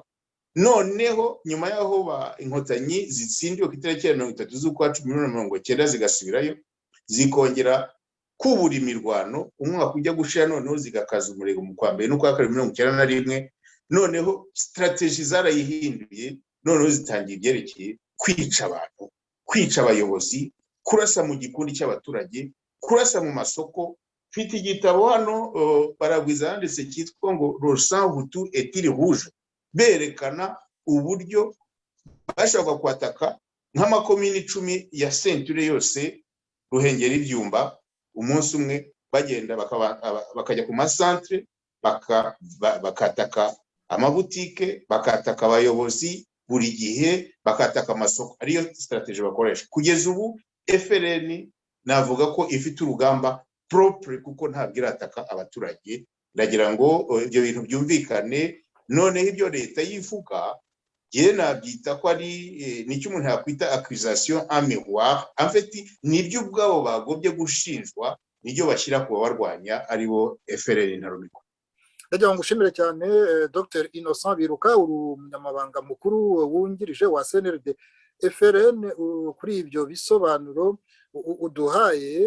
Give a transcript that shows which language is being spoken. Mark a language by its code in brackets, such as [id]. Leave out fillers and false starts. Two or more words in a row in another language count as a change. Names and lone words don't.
[rw] Noneho nyuma yaho inkotanyi zitsindiwe ku itariki ya 30 z'ukwa 10 zigasubirayo, zikongera kubura imirwano, umwaka ujya gushira, noneho zigakaza umurego mu kwa mbere n'ukwa 1991. Noneho strategy zarayihinduye, noneho zitangiye ibyerekeye kwica abantu, kwica abayobozi, kurasa mu gikundi cy'abaturage, kurasa mu masoko. Mfite igitabo hano Baragwiza yanditse cyitwa ngo Le sang Hutu est-il rouge, berekana uburyo bashobora kwataka nk'amakomini 10 ya centure yose Ruhengeri Ibyumba umunsi umwe bagenda bakajya ku masantre bakataka amabutike bakataka abayobozi buri gihe bakataka amasoko ariyo strategie bakoresha kugeza ubu FRN navuga ko ifite urugamba propre kuko ntabwo irataka abaturage ndagira ngo ibyo bintu byumvikane none ibyo leta yifuka je nabyita ko ari nicyo umuntu yakwita [fr] accusation en miroir en fait [rw] nibyo ubwabo bagobye gushinjwa nibyo bashyira ku barwanya aribo FRN ntarumiko. Ndagira ngo ushimire cyane Dr Innocent Biruka umunyamabanga mukuru wungirije wa CNRD FRN kuri ibyo bisobanuro uduhaye.